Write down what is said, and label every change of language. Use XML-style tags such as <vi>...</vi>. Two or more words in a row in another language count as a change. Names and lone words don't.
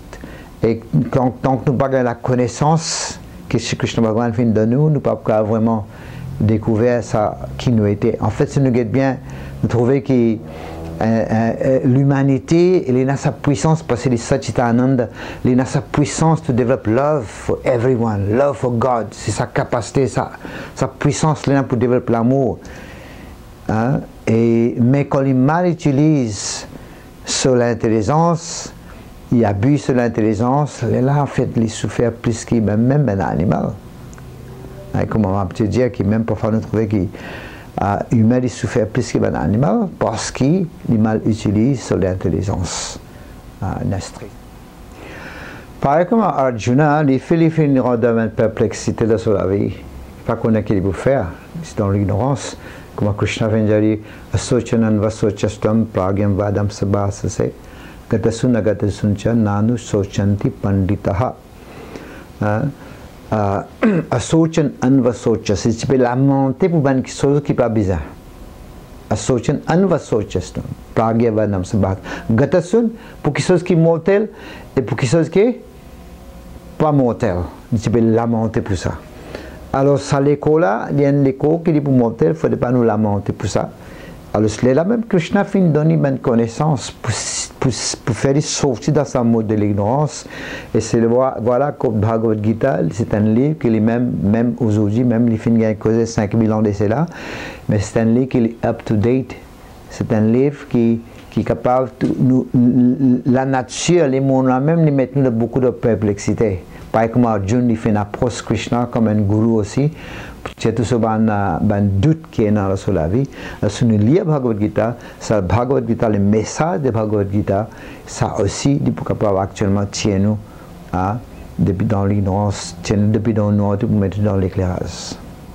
<fr>Et tant que nous n'avons pas la connaissance que Sri Krishna Bhagavan fait de nous, nous ne pouvons pas vraiment découvrir ça qui nous était. En fait, si nous guettons bien, nous trouvons que l'humanité, elle a sa puissance parce que c'est Satchitananda, elle a sa puissance</fr> <en>to develop love for everyone, love for God,</en> <fr>c'est sa capacité, sa puissance là pour développer l'amour. Mais quand il mal utilise sur l'intelligence, il abuse sur l'intelligence, là en fait il souffre plus que même un animal. Comme on va dire que même parfois nous trouvons que l'humain souffre plus qu'un animal parce qu'il mal utilise sur l'intelligence. Par exemple, Arjuna, les Philippines rendent une perplexité de sur la vie. Pas qu'on a qu'il peut faire, c'est dans l'ignorance. Comme Krishna vient de dire,</fr> <sa>असोचनन् वसोचस्तम् प्रज्ञम् वदम् सभससे, गतासुन् अगतासुंच ननु सोचन्ति पण्डितह. असोचन् अन्वसोचस्,</sa> <fr>c'est lamenter pour une chose qui n'est pas bizarre.</fr> <sa>असोचन् अन्वसोचस्तम् प्रज्ञम् वदम् सभससे.</sa> <fr>Gatasun pour quelque chose qui est mortel et pour quelque chose qui n'est pas mortel. C'est lamenter pour ça. Alors, ça l'école là, il y a un écho qui dit pour monter, il ne faut pas nous lamenter pour ça. Alors, c'est là même Krishna fait donner une connaissance pour faire sortir dans sa mode de l'ignorance. Et c'est voilà que Bhagavad Gita, c'est un livre qui est même aujourd'hui, même les films qui ont causé 5000 ans de cela, mais c'est un livre qui est</fr> <en>up to date.</en> <fr>C'est un livre qui est capable de la nature, les mondes là même, les mettre dans beaucoup de perplexité. Pareil comme Arjun, il fait une approche Krishna comme un gourou aussi. C'est tout ce doute qui est dans la vie. Si nous lisons Bhagavad Gita, le message de Bhagavad Gita, ça aussi, actuellement, tient nous depuis dans l'ignorance, tient nous depuis dans le noir pour mettre dans l'éclairage.</fr>